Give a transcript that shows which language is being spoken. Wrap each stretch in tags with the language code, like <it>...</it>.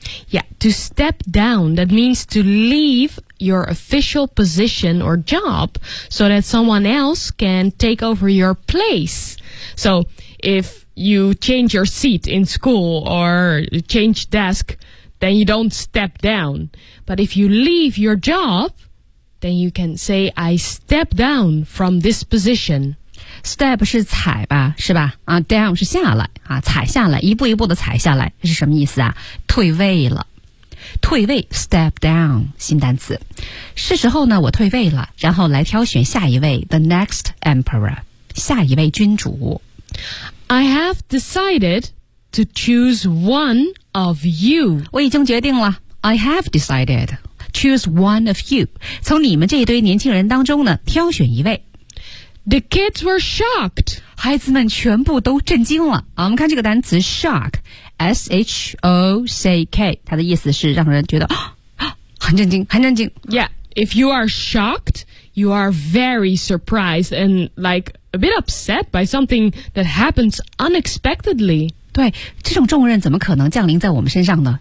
<en>Yeah, to step down, that means to leave your official position or job so that someone else can take over your place. So, if... You change your seat in school or change desk, then you don't step down. But if you leave your job, then you can say, I step down from this position.</en> <zh>Step 是踩吧，是吧？啊、down 是下来啊，踩下来，一步一步的踩下来，是什么意思啊？退位了，退位 ，step down， 新单词。是时候呢，我退位了，然后来挑选下一位 ，</zh> <en>the next emperor，</en> <zh>下一位君主。</zh> <en>I have decided to choose one of you.</en> <zh>我已经决定了。</zh> <en>I have decided choose one of you.</en> <zh>从你们这一堆年轻人当中呢，挑选一位。</zh> <en>The kids were shocked.</en> <zh>孩子们全部都震惊了。我们看这个单词 shock, S-H-O-C-K, 它的意思是让人觉得、很震惊，很震惊。</zh> <en>Yeah, if you are shocked, you are very surprised and like,A bit upset by something that happens unexpectedly.</en> <zh>对，这种重任怎么可能降临在我们身上呢？</zh>